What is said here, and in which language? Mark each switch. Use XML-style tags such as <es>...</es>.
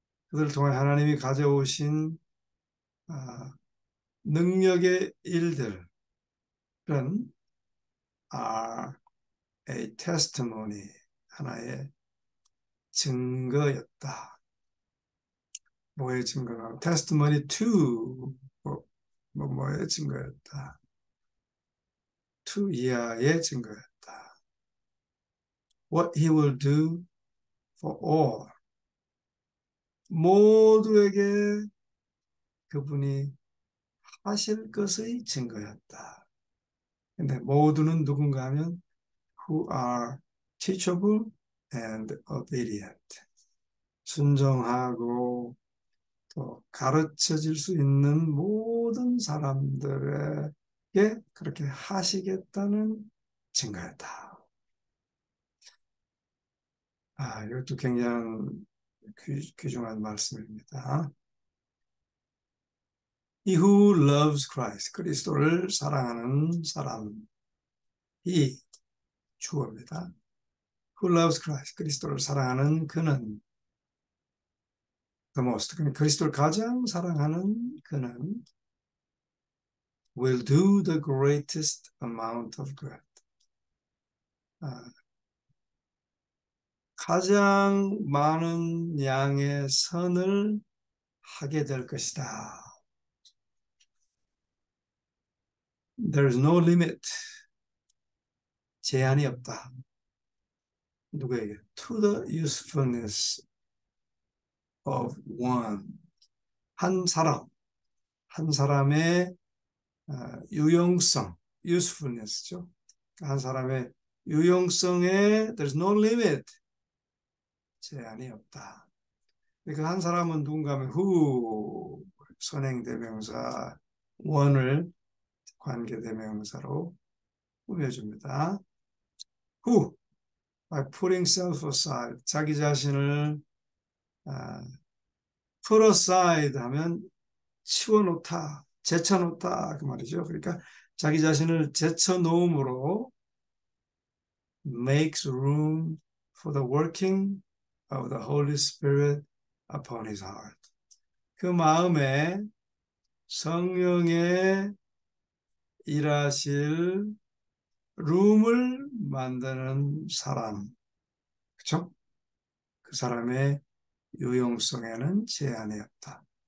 <ko>그들을 통해 하나님이 가져오신 능력의 일들은</ko> <en>are a testimony,</en> <ko>하나의 증거였다. 뭐의 증거가?</ko> <en>testimony to</en> <ko>뭐의 증거였다.</ko> <en>to</en> <ko>이하의 증거였다.</ko> <en>What he will do for all.</en> <ko>모두에게 그분이 하실 것의 증거였다. 근데 모두는 누군가 하면</ko> <en>who are teachable and obedient.</en> <ko>순종하고 또 가르쳐 줄 수 있는 모든 사람들에게 그렇게 하시겠다는 증거였다. 이것도 굉장히 귀중한 말씀입니다.</ko> <en>He who loves Christ,</en> <ko>그리스도를 사랑하는 사람, 이 주어입니다.</ko> <en>Who loves Christ,</en> <ko>그리스도를 사랑하는 그는</ko> <en>the most,</en> <ko>그리스도를 가장 사랑하는 그는</ko> <en>will do the greatest amount of good.</en> <ko>가장 많은 양의 선을 하게 될 것이다.</ko> <en>There's no limit.</en> <ko>제한이 없다. 누구에게?</ko> <en>To the usefulness of one.</en> <ko>한 사람의 유용성, usefulness죠. 한 사람의 유용성에</ko> <en>there's no limit.</en> <ko>제한이 없다. 그 한 사람은 누군가 하면 who 선행대명사 one을 관계대명사로 꾸며줍니다.</ko> <en>who by putting self aside</en> <ko>자기 자신을</ko> <en>put aside</en> <ko>하면 치워놓다, 제쳐놓다 그 말이죠. 그러니까 자기 자신을 제쳐놓음으로</ko> <en>makes room for the working of the Holy Spirit upon his heart.</en> <ko>그 마음에 성령의 일하실 룸을 만드는 사람, 그렇죠? 그 사람의 유용성에는 제한이 없다.</ko>